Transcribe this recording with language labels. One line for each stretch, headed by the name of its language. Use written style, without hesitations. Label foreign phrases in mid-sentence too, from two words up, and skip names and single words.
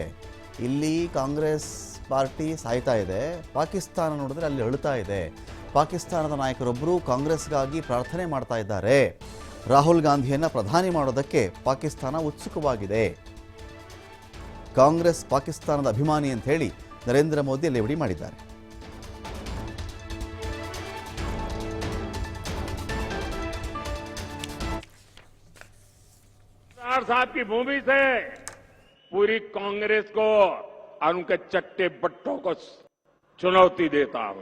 Kannada: ಇಲ್ಲಿ ಕಾಂಗ್ರೆಸ್ ಪಾರ್ಟಿ ಸಾಯ್ತಾ ಇದೆ, ಪಾಕಿಸ್ತಾನ ನೋಡಿದ್ರೆ ಅಲ್ಲಿ ಅಳುತ್ತಾ ಇದೆ. ಪಾಕಿಸ್ತಾನದ ನಾಯಕರೊಬ್ಬರು ಕಾಂಗ್ರೆಸ್ಗಾಗಿ ಪ್ರಾರ್ಥನೆ ಮಾಡ್ತಾ ಇದ್ದಾರೆ. ರಾಹುಲ್ ಗಾಂಧಿಯನ್ನು ಪ್ರಧಾನಿ ಮಾಡೋದಕ್ಕೆ ಪಾಕಿಸ್ತಾನ ಉತ್ಸುಕವಾಗಿದೆ. ಕಾಂಗ್ರೆಸ್ ಪಾಕಿಸ್ತಾನದ ಅಭಿಮಾನಿ ಅಂತ ಹೇಳಿ ನರೇಂದ್ರ ಮೋದಿ ಲೇವಡಿ ಮಾಡಿದ್ದಾರೆ.
Hindi: साहब की भूमि से पूरी कांग्रेस को और उनके चट्टे बट्टों को चुनौती देता हूं।